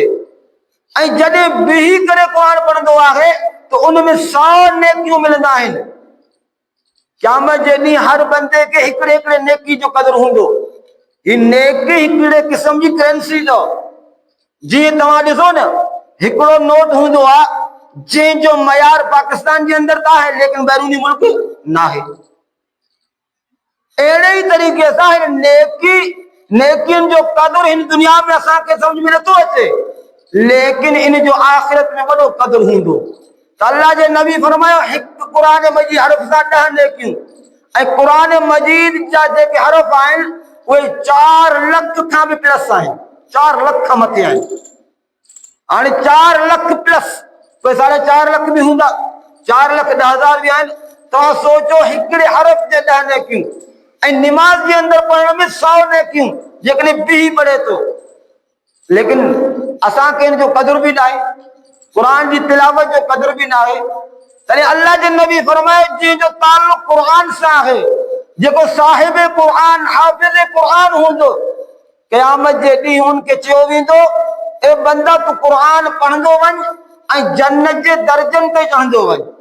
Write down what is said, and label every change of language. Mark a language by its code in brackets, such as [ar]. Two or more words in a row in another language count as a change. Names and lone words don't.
[sd] ऐं जॾहिं बीही करे क़ुरान पढ़ंदो आहे तो उनमें 100 नेकियूं मिलंदा आहिनि। क़यामत जे ॾींहुं हर बंदे के हिकिड़े हिकिड़े नेकी जो क़दर हूंदो। ही नेकी हिकिड़े क़िस्म जी करेंसी जो, जीअं तव्हां ॾिसो न हिकिड़ो नोट हूंदो आहे जे जो मयार पाकिस्तान के अंदर था है लेकिन बैरूनी मुल्क ना है। अड़े ही तरीके से है नेकिन जो कदर इन दुनिया में असा के समझ में नथो अचे, लेकिन इन जो आखिरत में वडो कदर हूंदो। तो अल्लाह जे नबी फरमायो हिक कुरान मजीद हरफ सा 10 नेकियूं ऐं कुरान मजीद जा जेके हरफ आहिनि उहे 4 लख खां बि प्लस आहिनि, 4 लख खां मथे आहिनि। हाणे 4 लख प्लस कोई 4.5 लख भी हूंदा, 4 लख 10,000 भी आहिनि। तव्हां सोचो हिकिड़े हरफ जे 10 नेकियूं ऐं निमाज़ जे अंदर पढ़ण में 100 नेकियूं जेकॾहिं बि पढ़े तो, लेकिन असांखे इन जो कदर भी ना है, कुरान जी तिलावत जो कदर भी ना है। तॾहिं अल्लाह जे नबी फरमाए जंहिंजो ताल्लुक कुरान सां आहे, जेको साहिब कुरान हाफ़िज़ कुरान हूंदो, क़यामत जे ॾींहुं उनखे चयो वेंदो ए बंदा तू कुरान पढ़ंदो वञ ऐं जन्नत जे दर्जन ते चढ़ंदो वञ।